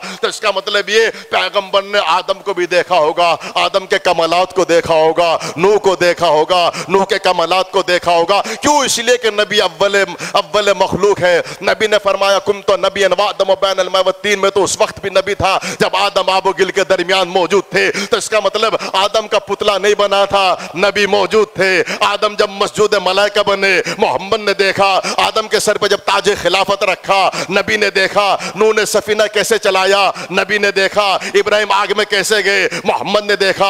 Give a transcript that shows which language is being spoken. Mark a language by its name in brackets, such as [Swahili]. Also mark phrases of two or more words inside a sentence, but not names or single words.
[Urdu] تو اس کا مطلب یہ پیغمبر نے آدم کو بھی دیکھا ہوگا, آدم کے کمالات کو دیکھا ہوگا, نوح کو دیکھا ہوگا, نوح کے کمالات کو دیکھا ہوگا. کیوں؟ اس لیے کہ نبی اول مخلوق ہے. نبی نے فرمایا [Arabic] کنت نبی وآدم بین الماء والطین, [Urdu] میں تو اس وقت بھی نبی تھا جب آدم آب و گل کے درمیان موجود تھے. تو اس کا مطلب آدم کا پتلا نہیں بنا تھا, نبی موجود تھے. آدم جب مسجود ملائکہ بنے, محمد نے دیکھا. آدم کے سر پہ جب تاج خلافت رکھا, نبی نے دیکھا. نوح نے سفینہ کیسے چلایا, نبی نے دیکھا. ابراہیم آگ میں کیسے گئے, محمد نے دیکھا.